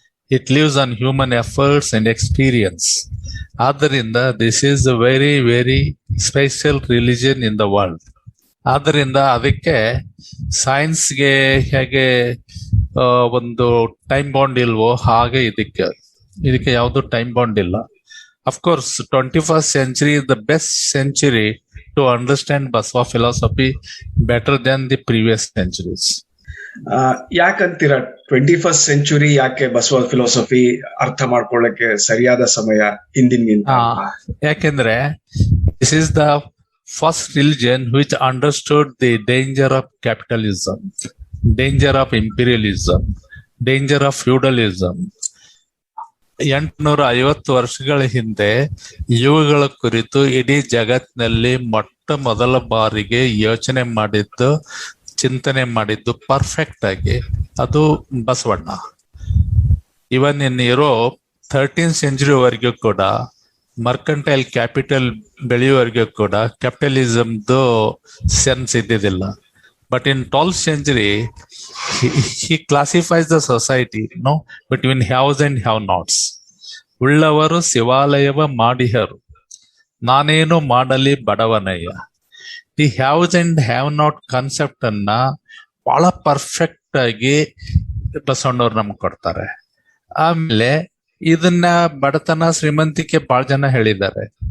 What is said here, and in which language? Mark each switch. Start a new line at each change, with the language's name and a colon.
English: It lives on human efforts and experience.
Kannada: ಆದ್ದರಿಂದ
English: This is a very very special religion in the world.
Kannada: ಆದ್ದರಿಂದ ಅದಕ್ಕೆ ಸೈನ್ಸ್ಗೆ ಹೇಗೆ ಒಂದು time bond ಇಲ್ವೋ ಹಾಗೆ ಇದಕ್ಕೆ ಯಾವುದು ಟೈಮ್ ಬಾಂಡ್ ಇಲ್ಲ.
English: Of course 21st century is the best century to understand Basava philosophy better than the previous centuries.
Kannada: ಯಾಕಂತೀರಾ 21st century ಯಾಕೆ ಬಸವ ಫಿಲಾಸಫಿ ಅರ್ಥ ಮಾಡ್ಕೊಳ್ಳಕ್ಕೆ ಸರಿಯಾದ ಸಮಯ ಹಿಂದಿನಿಂದ? ಯಾಕೆಂದ್ರೆ
English: this is the first religion which understood the danger of capitalism, danger of imperialism, danger of feudalism.
Kannada: 850 ವರ್ಷಗಳ ಹಿಂದೆ ಇವುಗಳ ಕುರಿತು ಇಡೀ ಜಗತ್ತಿನಲ್ಲಿ ಮೊಟ್ಟ ಮೊದಲ ಬಾರಿಗೆ ಯೋಚನೆ ಮಾಡಿದ್ದು, ಚಿಂತನೆ ಮಾಡಿದ್ದು ಪರ್ಫೆಕ್ಟ್ ಆಗಿ ಅದು ಬಸವಣ್ಣ.
English: even in Europe
Kannada: 13th century ವರೆಗೂ ಕೂಡ ಮರ್ಕಂಟೈಲ್ ಕ್ಯಾಪಿಟಲ್ ಬೆಳೆಯುವವರೆಗೂ ಕೂಡ ಕ್ಯಾಪಿಟಲಿಸಮ್ದು ಸೆನ್ಸ್ ಇದ್ದಿದ್ದಿಲ್ಲ.
English: But in 12th century, he classifies the society, between haves and have-nots.
Kannada: ಉಳ್ಳವರು ಶಿವಾಲಯವ ಮಾಡಿಹರು, ನಾನೇನು ಮಾಡಲಿ ಬಡವನಯ್ಯ.
English: the haves and have not concept
Kannada: ಅನ್ನ ಬಹಳ ಪರ್ಫೆಕ್ಟ್ ಆಗಿ ಬಸವಣ್ಣವ್ರು ನಮ್ಗೆ ಕೊಡ್ತಾರೆ. ಆಮೇಲೆ ಇದನ್ನ ಬಡತನ ಶ್ರೀಮಂತಿಕೆ ಬಹಳ ಜನ ಹೇಳಿದ್ದಾರೆ.